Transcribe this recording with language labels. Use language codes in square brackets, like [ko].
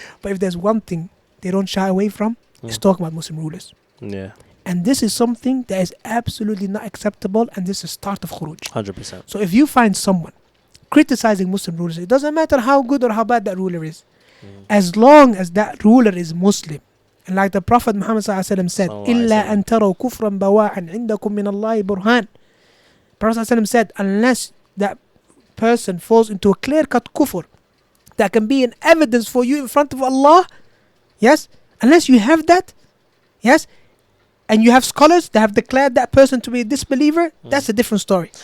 [en] But if there's one thing they don't shy away from, it's talking about Muslim rulers. Yeah. And this is something that is absolutely not acceptable, and this is start of khuruj. 100%. So if you find someone criticizing Muslim rulers, it doesn't matter how good or how bad that ruler is, as long as that ruler is Muslim. And like the Prophet Muhammad said, [ar] إِلَّا أَن تَرَوْا كُفْرًا بَوَاحًا عِنْدَكُم مِّنَ اللَّهِ بُرْهَانٍ. [en] Prophet said, unless that person falls into a clear-cut kufr that can be an evidence for you in front of Allah, yes, unless you have that, yes, and you have scholars that have declared that person to be a disbeliever, that's a different story.